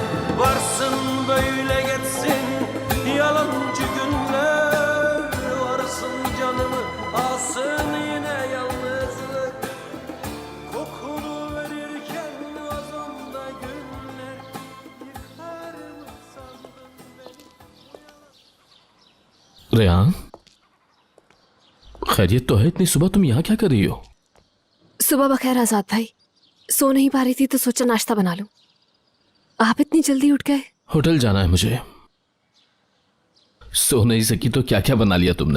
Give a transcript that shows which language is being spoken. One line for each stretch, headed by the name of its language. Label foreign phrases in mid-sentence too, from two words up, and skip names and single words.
Turkish: Varsın böyle geçsin yalancı günler, varsın canımı alsın yine yalnızlık. Kokunu verirken vazomda güller, yıkar mı sandın beni?
Hindi: रेहान, खैरियत तो है? इतनी सुबह तुम यहाँ क्या कर रही हो? सुबह बखैर आजाद भाई, सो नहीं पा रही थी तो सोचा नाश्ता बना लूं। आप इतनी जल्दी उठ गए? होटल जाना है मुझे। सो नहीं सकी तो क्या क्या बना लिया तुमने?